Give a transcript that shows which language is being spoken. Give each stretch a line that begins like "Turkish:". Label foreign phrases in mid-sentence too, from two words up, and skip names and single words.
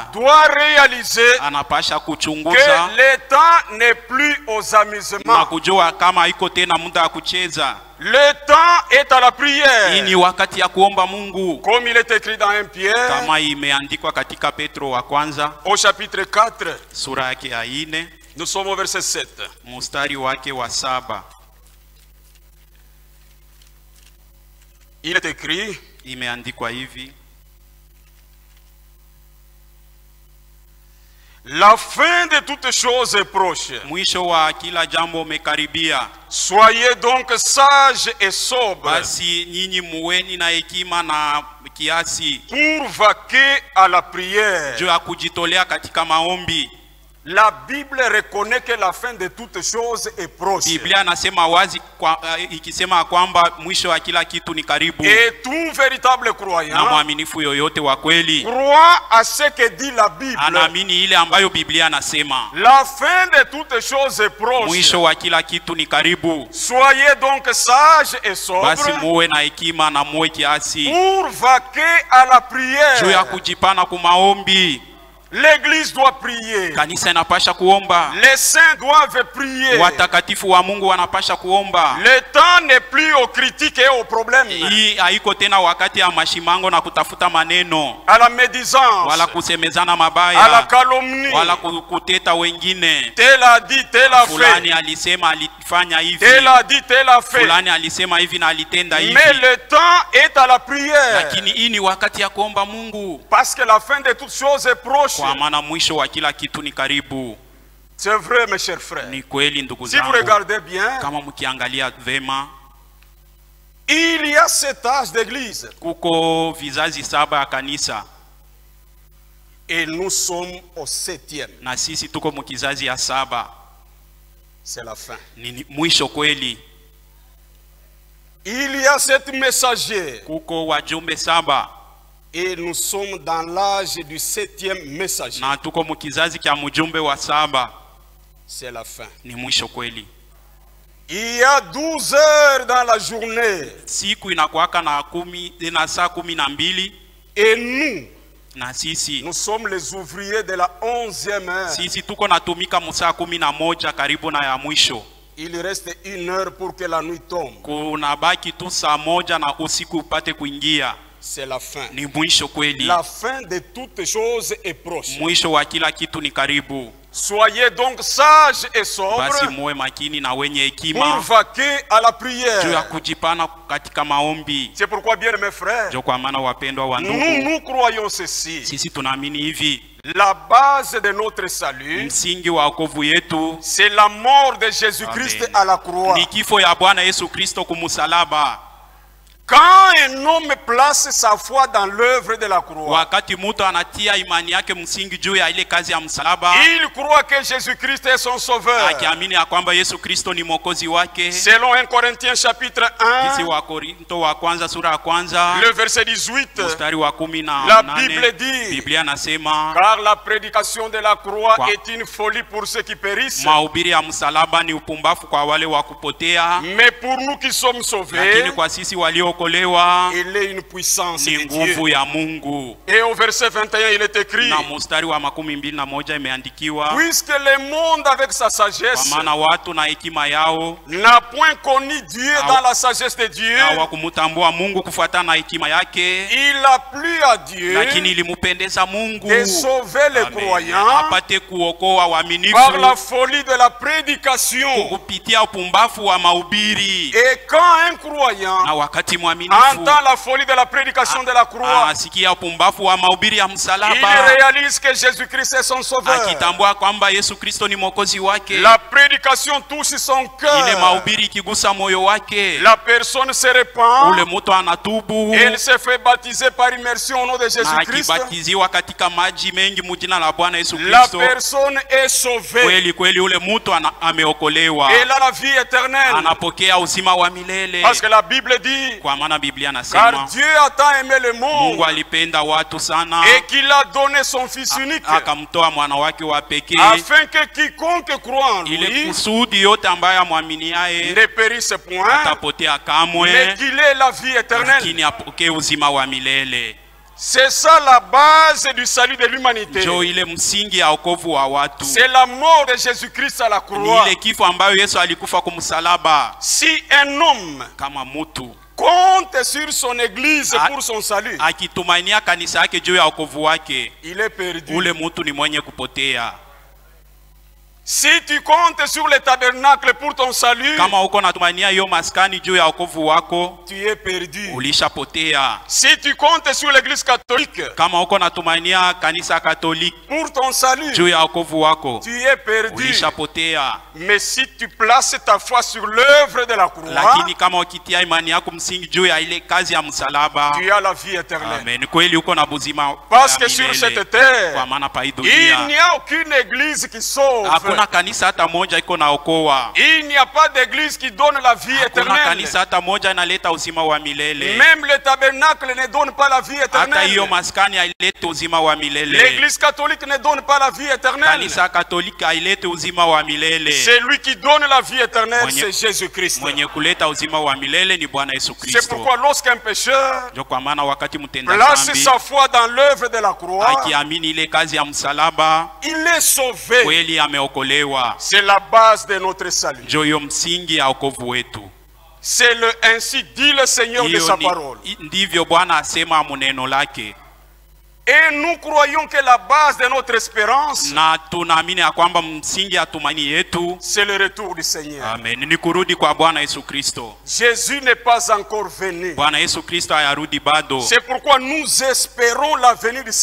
French: doit réaliser
Swahili: anapasha
French: que
Swahili: kuchunguza
French: le temps n'est plus aux
Swahili: na
French: amusements.
Swahili: kujua kama haiko tena muda wa kucheza.
French: Le temps est à la
Swahili: Hii
French: prière.
Swahili: ni wakati ya kuomba Mungu,
French: Comme il est écrit dans 1 Pierre,
Swahili: kama imeandikwa katika Petro wa kwanza
French: au chapitre 4,
Swahili: sura yake ya 4
French: nous sommes au verset 7.
Swahili: mstari wake wa 7.
French: Il est écrit,
Swahili: Imeandikwa hivi:
French: la fin de toutes choses est proche.
Swahili: mwisho wa kila jambo umekaribia.
French: Soyez donc sages et sobres
Swahili: Basi nyinyi muweni na hekima na kiasi,
French: pour vaquer à la prière.
Swahili: juu ya kujitolea katika maombi.
French: La Bible reconnaît que la fin de toutes choses est proche.
Swahili: Biblia nasema wazi ikisema kwamba mwisho wa kila kitu ni karibu.
French: Et tout véritable
Swahili: Na
French: croyant
Swahili: mwaminifu yoyote wa kweli
French: croit à ce que dit la Bible.
Swahili: anaamini ile ambayo Biblia nasema.
French: La fin de toutes choses est proche.
Swahili: Mwisho wa kila kitu ni karibu.
French: Soyez donc sages et
Swahili: Basi
French: sobres
Swahili: muwe na hekima na muwe kiasi,
French: pour vaquer à la
Swahili: juu ya
French: prière.
Swahili: kujipana kumaombi.
French: L'église doit prier.
Swahili: Kanisa inapasha kuomba,
French: Les saints doivent prier.
Swahili: watakatifu wa Mungu wanapasha kuomba.
French: Le temps n'est plus aux critiques et aux problèmes,
Swahili: Hii haiko tena wakati ya mashimango na kutafuta maneno,
French: à la médisance,
Swahili: wala kusemezana
French: à la
Swahili: mabaya,
French: calomnie.
Swahili: wala kuteta wengine.
French: Tel a dit, tel a
Swahili: Fulani
French: fait.
Swahili: alisema alifanya hivi,
French: Tel a dit, tel a fait.
Swahili: fulani alisema hivi na alitenda hivi.
French: Mais le temps est à la prière.
Swahili: Lakini hii ni wakati ya kuomba Mungu,
French: Parce que la fin de toutes choses est proche.
Swahili: kwa maana mwisho wa kila kitu ni karibu.
French: C'est vrai, mes chers frères.
Swahili: Ni kweli ndugu
French: Si vous
Swahili: zangu,
French: regardez bien,
Swahili: kama mkiangalia vema,
French: il y a 7 âges d'église.
Swahili: kuko vizazi 7 ya kanisa.
French: Et nous sommes au 7e.
Swahili: na sisi tuko mkizazi ya 7.
French: C'est la fin.
Swahili: Ni mwisho kweli.
French: Il y a 7 messagers.
Swahili: Kuko wajumbe 7.
French: Et nous sommes dans l'âge du 7e messager.
Swahili: Na tuko mkizazi kya mjumbe wa 7.
French: C'est la fin.
Swahili: Ni mwisho kweli.
French: Il y a 12 heures dans la journée.
Swahili: Siku inakuwaka na saa 12.
French: Et nous,
Swahili: na sisi
French: nous sommes les ouvriers de la 11e heure.
Swahili: Sisi tuko natumika musaa 11 karibu na ya mwisho.
French: Il reste 1 heure pour que la nuit tombe.
Swahili: Kuna baki tu saa 1 na usiku upate kuingia.
French: C'est la fin.
Swahili: Ni mwisho kweli.
French: La fin de toutes choses est proche.
Swahili: Mwisho wa kila kitu ni karibu.
French: Soyez donc sages et sobres.
Swahili: Basi muwe makini na wenye
French: Pour
Swahili: hekima
French: vaquer à la prière.
Swahili: juu ya kujipana katika maombi.
French: C'est pourquoi, bien mes frères,
Swahili: Jo kwa maana wapendwa wa ndugu,
French: nous croyons ceci.
Swahili: sisi tunaamini hivi.
French: La base de notre salut,
Swahili: Msingi wa wokovu yetu
French: c'est la mort de Jésus-Christ Amen. à la croix.
Swahili: ni kifo ya Bwana Yesu Kristo kumusalaba.
French: Quand un homme place sa foi dans l'œuvre de la croix,
Swahili: Wakati mtu anatia imani yake msingi juu ya ile kazi ya msalaba,
French: il croit que Jésus-Christ est son sauveur.
Swahili: akiamini ya kwamba Yesu Kristo ni mwokozi wake.
French: Selon 1 Corinthiens chapitre
Swahili: Kisi 1, wa Korinto wa kwanza sura ya kwanza
French: le verset 18,
Swahili: mstari wa 18,
French: la Bible dit,
Swahili: Biblia nasema
French: car la prédication de la croix Quoi? est une folie pour ceux qui périssent,
Swahili: mahubiri ya msalaba ni upumbavu kwa wale wa kupotea,
French: mais pour nous qui sommes sauvés,
Swahili: lakini kwa sisi waliookolewa
French: il est une puissance
Swahili: ni
French: de Dieu.
Swahili: nguvu ya Mungu.
French: Et au verset 21, il est écrit,
Swahili: Na mstari wa 21 imeandikiwa,
French: puisque le monde avec sa
Swahili: kwa
French: sagesse
Swahili: maana watu na hekima yao
French: n'a point connu Dieu dans la sagesse de Dieu,
Swahili: hawakumtambua Mungu kufuatana na hekima yake,
French: il a plu à Dieu
Swahili: lakini ilimpendeza Mungu
French: de sauver les Amen. croyants
Swahili: apate kuokoa waaminifu
French: par la folie de la prédication.
Swahili: kupitia upumbavu wa mahubiri.
French: Et quand un croyant
Swahili: Na wakati mwaminifu
French: entend la folie de la prédication de la croix,
Swahili: anasikia upumbavu wa mahubiri ya
French: il
Swahili: msalaba,
French: réalise que Jésus-Christ est son sauveur.
Swahili: akitambua kwamba Yesu Kristo ni mwokozi wake,
French: La prédication touche son
Swahili: ile
French: cœur.
Swahili: mahubiri ikigusa moyo wake,
French: La personne se répand.
Swahili: ule mtu anatubu
French: Elle se fait baptiser par immersion au nom de
Swahili: na Jésus-Christ. akibatiziwa katika maji mengi mujina la Bwana Yesu
French: La
Swahili: Kristo,
French: personne est sauvée.
Swahili: kweli kweli ule mtu ameokolewa,
French: Elle a la vie éternelle.
Swahili: anapokea uzima wa milele.
French: Parce que la Bible dit,
Swahili: Kwa maana Biblia
French: car
Swahili: nasema
French: Dieu a tant aimé le
Swahili: Mungu
French: monde
Swahili: alipenda watu sana
French: et qu'il a donné son Fils unique,
Swahili: akamtoa mwana wake wa pekee,
French: afin que quiconque croit en
Swahili: ile
French: lui
Swahili: kusudi yote ambaye amwaminiaye
French: ne périsse point,
Swahili: atapotea
French: mais
Swahili: kamwe,
French: qu'il ait la vie éternelle.
Swahili: lakini apokee uzima wa milele.
French: C'est ça la base du salut de l'humanité.
Swahili: Jo ile msingi ya wokovu wa watu,
French: C'est la mort de Jésus-Christ à la
Swahili: ni
French: croix.
Swahili: ile kifo ambayo Yesu alikufa kumsalaba.
French: Si un homme
Swahili: Kama mtu
French: compte sur son église Ah. pour son salut,
Swahili: akitumainia kanisa yake juu ya wokovu wake,
French: il est perdu.
Swahili: ule mtu ni mwenye kupotea.
French: Si tu comptes sur le tabernacle pour ton salut,
Swahili: Kama uko natumainia hiyo maskani juu ya wokovu wako,
French: tu es perdu.
Swahili: ulishapotea.
French: Si tu comptes sur l'église catholique
Swahili: Kama uko natumainia kanisa Katoliki
French: pour ton salut,
Swahili: juu ya wokovu wako,
French: tu es perdu.
Swahili: ulishapotea.
French: Mais si tu places ta foi sur l'œuvre de la croix,
Swahili: Lakini kama ukitia imani yako msingi juu ya ile kazi ya msalaba,
French: tu as la vie éternelle.
Swahili: amen, kweli uko na buzima
French: Parce
Swahili: ya
French: que sur
Swahili: milele.
French: cette terre,
Swahili: Kwa maana pa hii
French: il
Swahili: dunia
French: n'y a aucune église qui sauve.
Swahili: hakuna kanisa hata moja iko naokoa.
French: Il n'y a pas d'église qui donne la vie
Swahili: Hakuna
French: éternelle.
Swahili: kanisa hata moja inaleta uzima wa milele.
French: Même le tabernacle ne donne pas la vie
Swahili: Hata hiyo
French: éternelle.
Swahili: maskani hailete uzima wa milele.
French: L'église catholique ne donne pas la vie éternelle.
Swahili: Kanisa Katoliki hailete uzima wa milele.
French: C'est lui qui donne la vie éternelle,
Swahili: Mwenye-
French: c'est Jésus-Christ.
Swahili: Mwenye kuleta uzima wa milele ni Bwana Yesu
French: C'est
Swahili: Kristo.
French: pourquoi lorsqu'un pécheur
Swahili: Ndio kwa maana wakati mtenda
French: place
Swahili: dhambi
French: sa foi dans l'œuvre de la croix,
Swahili: akiamini ile kazi ya msalaba,
French: il est sauvé.
Swahili: kweli ameokolewa.
French: C'est la base de notre salut.
Swahili: Ndio hiyo msingi ya wokovu wetu.
French: C'est ainsi dit le Seigneur de
Swahili: Hiyo
French: sa parole.
Swahili: ndivyo Bwana asema muneno lake,
French: Et nous croyons que la base de notre espérance,
Swahili: na tunaamini ya kwamba msingi ya tumaini yetu,
French: c'est le retour du Seigneur.
Swahili: amen, ni kurudi kwa Bwana Yesu Kristo.
French: Jésus n'est pas encore venu.
Swahili: Bwana Yesu Kristo hayarudi bado.
French: C'est pourquoi nous espérons la venue du